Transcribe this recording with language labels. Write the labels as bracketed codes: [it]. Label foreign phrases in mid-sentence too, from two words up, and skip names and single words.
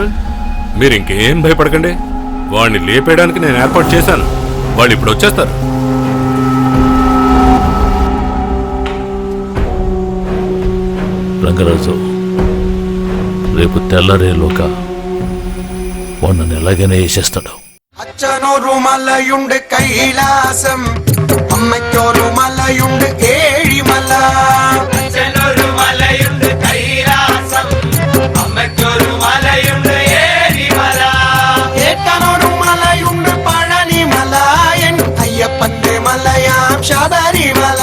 [te] మీరు ఇంకేం భయపడకండి. వాడిని లేపేయడానికి నేను ఏర్పాటు చేశాను. వాళ్ళు ఇప్పుడు వచ్చేస్తారు. రంగరాజు, రేపు తెల్లరేలోగా వాడు నన్ను ఎలాగైనా వేసేస్తాడు. [ml] അച്ഛനൊരു മലയുണ്ട് കൈലാസം, അമ്മയ്ക്കൊരു മലയുണ്ട് ഏഴിമല. അച്ഛനൊരു മലയുണ്ട് കൈലാസം, അമ്മയ്ക്കൊരു മലയുണ്ട് ഏഴിമല. ഏട്ടനൊരു മലയുണ്ട് പഴനിമല, എൻ അയ്യപ്പന്റെ മലയാം ശബരിമല.